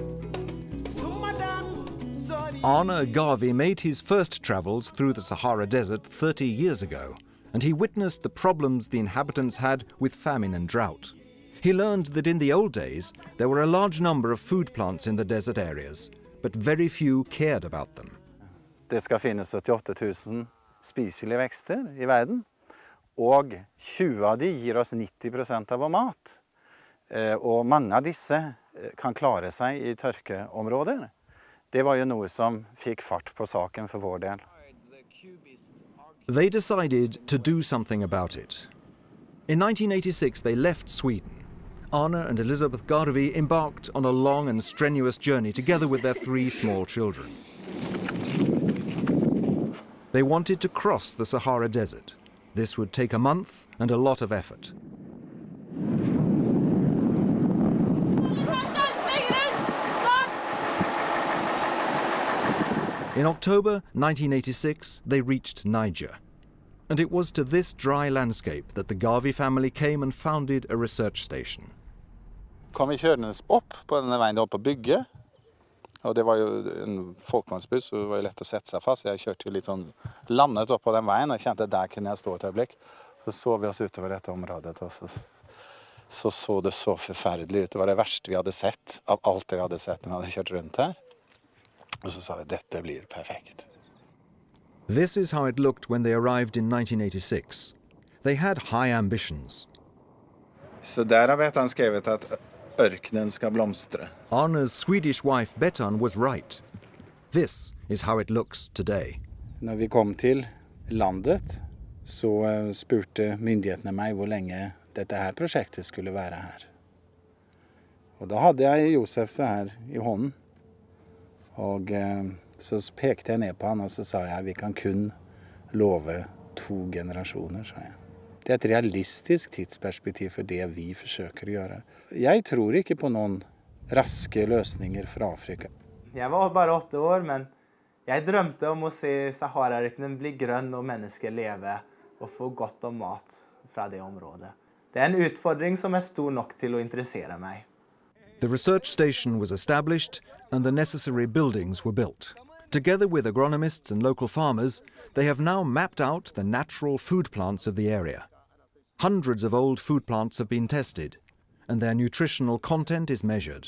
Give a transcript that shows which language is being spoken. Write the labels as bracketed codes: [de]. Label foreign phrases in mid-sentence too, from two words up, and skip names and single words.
[en] Arne Garvey made his first travels through the Sahara Desert 30 years ago, and he witnessed the problems the inhabitants had with famine and drought. He learned that in the old days there were a large number of food plants in the desert areas, but very few cared about them. [no] Det skal finnes 78 000 spiselige vekster i verden, og 20 av de gir oss 90% av vår mat. Og mange av disse kan klare seg i tørkeområder. Det var jo noe som fikk fart på saken for vår del. [en] They decided to do something about it. In 1986 they left Sweden. Arne and Elizabeth Garvey embarked on a long and strenuous journey together with their 3 small children. They wanted to cross the Sahara Desert. This would take a month and a lot of effort. In October 1986, they reached Niger. And it was to this dry landscape that the Garvey family came and founded a research station. [no] Kom vi kjørende opp på denne veien opp på bygget. Og det var jo en folkemannsbuss, så det var jo lett å sette seg fast. Jeg kjørte jo litt sånn landet opp på den veien, og jeg kjente at der kunne jeg stå et øyeblikk. Så vi oss utover dette området, og så det så forferdelig ut. Det var det verste vi hadde sett, av alt det vi hadde sett når vi hadde kjørt rundt her. Og så sa vi, dette blir perfekt. [en] This is how it looked when they arrived in 1986. They had high ambitions. [no] Så der har han skrevet at ørkenen skal blomstre. [en] Arne's Swedish wife Bettan was right. This is how it looks today. [no] Når vi kom til landet, så spurte myndighetene meg hvor lenge dette her prosjektet skulle være her. Og da hadde jeg Josef så her i hånden. Og så pekte jeg ned på han, og så sa jeg, vi kan kun love 2 generasjoner, sa jeg. Det er et realistisk tidsperspektiv for det vi forsøker å gjøre. Jeg tror ikke på noen raske løsninger for Afrika. Jeg var bare 8 år, men jeg drømte om å se Sahara-ørkenen bli grønn og mennesker leve og få godt om mat fra det området. Det er en utfordring som er stor nok til å interessere meg. [en] The research station was established and the necessary buildings were built. Together with agronomists and local farmers, they have now mapped out the natural food plants of the area. Hundreds of old food plants have been tested, and their nutritional content is measured.